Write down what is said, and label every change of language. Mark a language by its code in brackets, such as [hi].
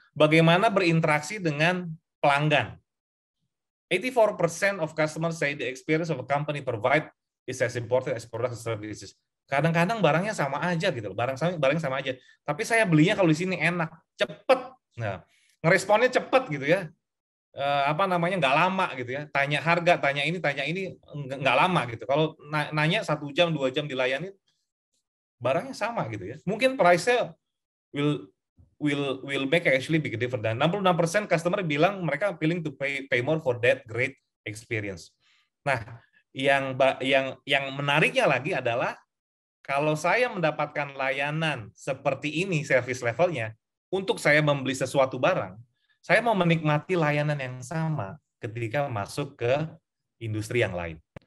[id] Bagaimana berinteraksi dengan pelanggan. [en] 84% of customers say the experience of a company provide is as important as product and services. [id] Kadang-kadang barangnya sama aja gitu, barangnya sama aja. Tapi saya belinya kalau di sini enak, cepet. Nah, ngeresponnya cepet gitu ya. Nggak lama gitu ya. Tanya harga, tanya ini, nggak lama gitu. Kalau nanya 1 jam, 2 jam dilayani, barangnya sama gitu ya. Mungkin price-nya [en] will make actually big difference. [id] Dan 66% customer bilang mereka [en] willing to pay more for that great experience. [id] Nah, yang menariknya lagi adalah kalau saya mendapatkan layanan seperti ini service levelnya, untuk saya membeli sesuatu barang, saya mau menikmati layanan yang sama ketika masuk ke industri yang lain.